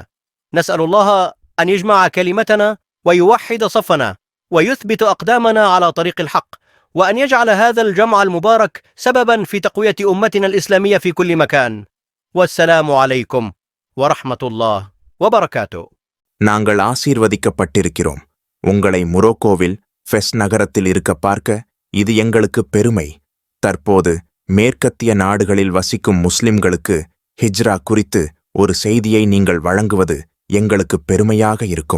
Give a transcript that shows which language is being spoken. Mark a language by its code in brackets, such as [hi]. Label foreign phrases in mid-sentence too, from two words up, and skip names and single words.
[ar] نسأل الله أن يجمع كلمتنا ويوحد صفنا ويثبت أقدامنا على طريق الحق، وأن يجعل هذا الجمع المبارك سببا في تقوية أمتنا الإسلامية في كل مكان. والسلام عليكم ورحمة الله وبركاته. [ta] நாங்கள் ஆசீர்வதிக்கப்பட்டிருக்கிறோம். உங்களை மொரோக்கோவில் ஃபெஸ் நகரத்தில் இருக்க பார்க்க இது எங்களுக்கு பெருமை. தற்போது மேற்கத்திய நாடுகளில் வசிக்கும் முஸ்லிம்களுக்கு ஹிஜ்ரா குறித்து ஒரு செய்தியை நீங்கள் வழங்குவது எங்களுக்கு பெருமையாக இருக்கும்.